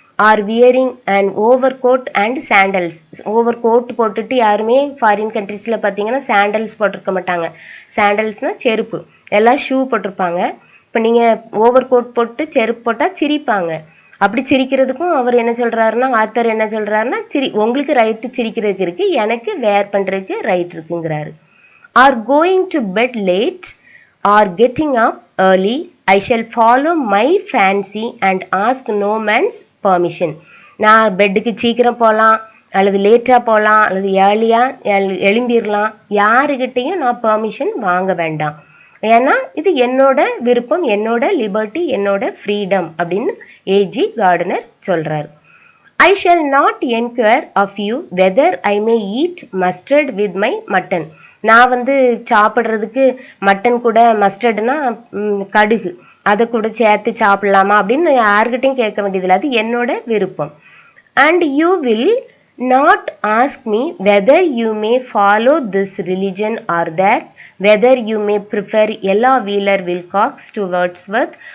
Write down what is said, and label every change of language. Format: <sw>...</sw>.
<en>Are wearing and over coat and sandals.</en> <ta>Over coat போட்டுட்டு யாருமே foreign கண்ட்ரீஸில் பார்த்தீங்கன்னா சாண்டல்ஸ் போட்டிருக்க மாட்டாங்க. சாண்டல்ஸ்னால் செருப்பு, எல்லாம் ஷூ போட்டிருப்பாங்க. இப்போ நீங்கள் ஓவர் கோட் போட்டு செருப்பு போட்டால் சிரிப்பாங்க. அப்படி சிரிக்கிறதுக்கும் அவர் என்ன சொல்கிறாருன்னா, ஆத்தர் என்ன சொல்கிறாருன்னா, உங்களுக்கு ரைட்டு சிரிக்கிறதுக்கு இருக்குது, எனக்கு வேர் பண்ணுறதுக்கு right இருக்குங்கிறாரு.</ta> <en>Are going to bed late or getting up early, I shall follow my fancy and ask no man's permission.</en> <ta>நான் பெட்டுக்கு சீக்கிரம் போகலாம், அல்லது லேட்டாக போகலாம், அல்லது ஏர்லியாக எழும்பிடலாம், யாருக்கிட்டையும் நான் பெர்மிஷன் வாங்க வேண்டாம். ஏன்னா இது என்னோட விருப்பம், என்னோட லிபர்ட்டி, என்னோட ஃப்ரீடம் அப்படின்னு ஏஜி கார்டனர் சொல்கிறார்.</ta> <en>I shall not enquire of you whether I may eat mustard with my mutton.</en> <ta>நான் வந்து சாப்பிட்றதுக்கு மட்டன் கூட மஸ்டர்டுனா கடுகு, அதை கூட சேர்த்து சாப்பிடலாமா அப்படின்னு யாருக்கிட்டையும் கேட்க வேண்டியதில்லை, அது என்னோட விருப்பம்.</ta> <en>And you will not ask me whether you may follow this religion or that, whether you may prefer Ella Wheeler Wilcox to Wordsworth.</en>